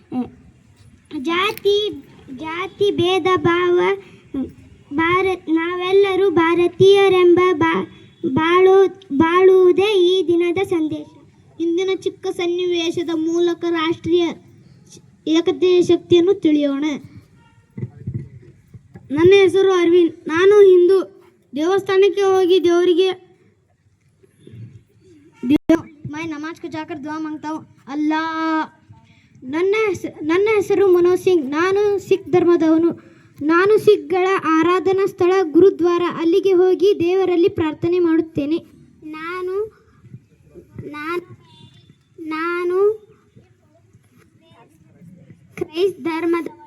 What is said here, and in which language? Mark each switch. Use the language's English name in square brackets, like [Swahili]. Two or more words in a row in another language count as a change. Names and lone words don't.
[Kannada] ಜಾತಿ ಭೇದ ಭಾವ ನಾವೆಲ್ಲರೂ ಭಾರತೀಯರೆಂಬ ಬಾಳುವುದೇ ಈ ದಿನದ ಸಂದೇಶ. ಇಂದಿನ ಚಿಕ್ಕ ಸನ್ನಿವೇಶದ ಮೂಲಕ ರಾಷ್ಟ್ರೀಯ ಏಕತೆಯ ಶಕ್ತಿಯನ್ನು ತಿಳಿಯೋಣ. ನನ್ನ ಹೆಸರು ಅರವಿಂದ್. ನಾನು ಹಿಂದೂ. ದೇವಸ್ಥಾನಕ್ಕೆ ಹೋಗಿ ದೇವರಿಗೆ [Hindi] मैं नमाज को जाकर दुआ मांगता हूँ. अल्लाह. [Kannada] ನನ್ನ ಹೆಸರು ಮನೋಜ್ ಸಿಂಗ್. ನಾನು ಸಿಖ್ ಧರ್ಮದವನು. ನಾನು ಸಿಖ್ಗಳ ಆರಾಧನಾ ಸ್ಥಳ ಗುರುದ್ವಾರ ಅಲ್ಲಿಗೆ ಹೋಗಿ ದೇವರಲ್ಲಿ ಪ್ರಾರ್ಥನೆ ಮಾಡುತ್ತೇನೆ. ನಾನು ಕ್ರೈಸ್ತ ಧರ್ಮದವಳು.